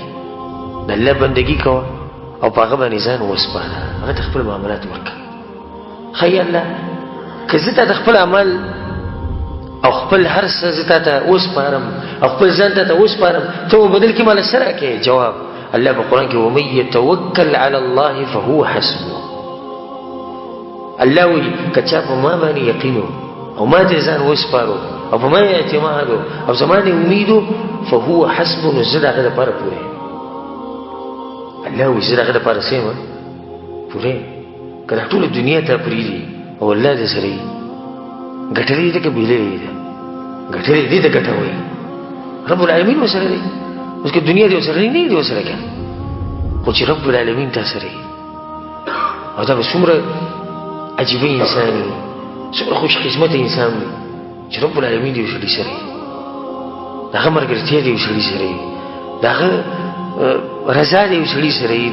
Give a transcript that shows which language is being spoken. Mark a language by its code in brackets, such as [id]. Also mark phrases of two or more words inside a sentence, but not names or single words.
[ps] د الله بندګي کوه او په هغه باندې ځان وسپاره، هغه ته خپل معاملات ورکړه. ښایي الله که زه تا د خپل عمل او خپل هر څه زه تا ته وسپارم او خپل ځان ته وسپارم، ته بدل کې ماله څه راکړې؟ جواب الله په قرآن کې [ar] ومن یتوکل علی الله فهو حسبه. [ps] الله وایي که چا په ما باندې یقین او ما ته ځان وسپارو او په ما اعتماد او زما نه امید [ar] فهو حسبه، [ps] نو زه د هغه دپاره پوره. الله وایي زه د هغه دپاره څه یم پوره. که دا ټوله دنیا ته پرېږدي او الله دې سره وي، ګټلې ده که بېللې ده؟ ګټلې دې ته ګټه وایي. [ar] رب العالمین [ps] ورسره دی. اوس که دنیا دې ورسره نه دی ورسره که، خو چې [ar] رب العالمین [ps] تا سره وي او دا به څومره عجیبه انسان وي، څومره خوش قسمته انسان وي چې [ar] رب العالمین [ps] دې یو سړي سره وي، د هغه ملګرتیا دې یو سړي سره وي، د هغه رضا دې یو سړي سره وي.